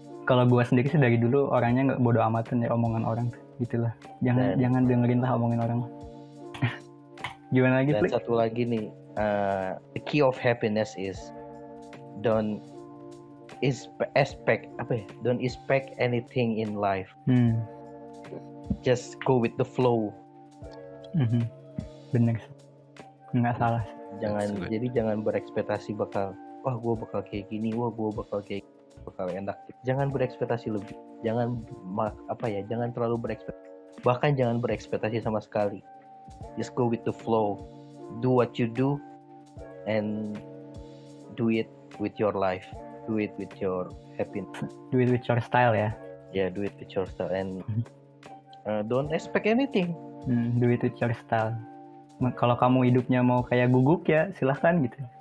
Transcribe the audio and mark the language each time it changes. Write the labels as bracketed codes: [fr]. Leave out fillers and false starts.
[id] Kalau gue sendiri sih dari dulu orangnya nggak bodo amatan ya omongan orang, gitulah. Jangan dengerin lah omongan orang. Gimana lagi? Dan satu lagi nih, [en] the key of happiness is don't expect anything in life. Just go with the flow. [id] Bener sih, nggak salah sih. Jangan berekspektasi bakal gue bakal kayak gini, gue bakal kayak bakal enak. Jangan berekspektasi lebih. Jangan terlalu berekspektasi. Bahkan jangan berekspektasi sama sekali. [en] Just go with the flow. Do what you do and do it with your life. Do it with your happiness. Do it with your style ya. Yeah, do it with your style and don't expect anything. Do it with your style. [id] Kalau kamu hidupnya mau kayak Guguk ya silahkan gitu.